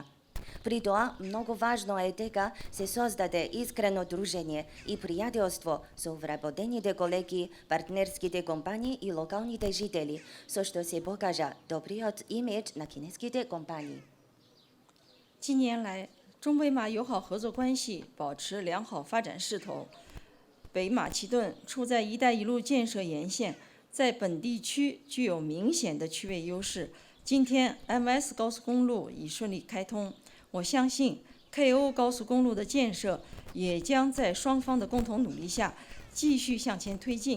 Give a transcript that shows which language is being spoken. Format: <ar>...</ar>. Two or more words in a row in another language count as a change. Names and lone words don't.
<mk>При тоа, многу важно е дека се создаде искрено дружење и пријателство со вработените колеги, партнерските компании и локалните жители, со што се покажа добриот имидж на кинеските компании.</mk> <zh>近年来，中北马友好合作关系保持良好发展势头。北马其顿处在“一带一路”建设沿线，在本地区具有明显的区位优势。今天 MS 高速公路已顺利开通，我相信 KO 高速公路的建设也将在双方的共同努力下继续向前推进。</zh>